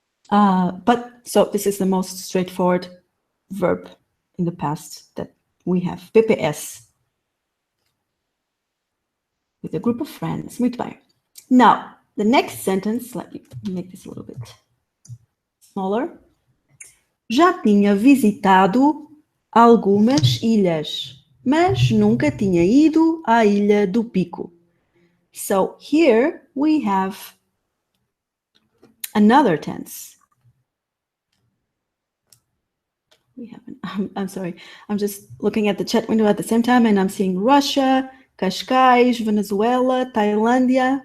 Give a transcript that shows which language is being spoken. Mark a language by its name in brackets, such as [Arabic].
[English] So this is the most straightforward verb in the past that we have. PPS. With a group of friends. [Portuguese] Muito bem. [English] Now, the next sentence, let me make this a little bit smaller. [Portuguese] Já tinha visitado algumas ilhas, mas nunca tinha ido à Ilha do Pico. [English] So here we have another tense. I'm sorry, I'm just looking at the chat window at the same time and I'm seeing Russia, Cascais, Venezuela, Tailândia.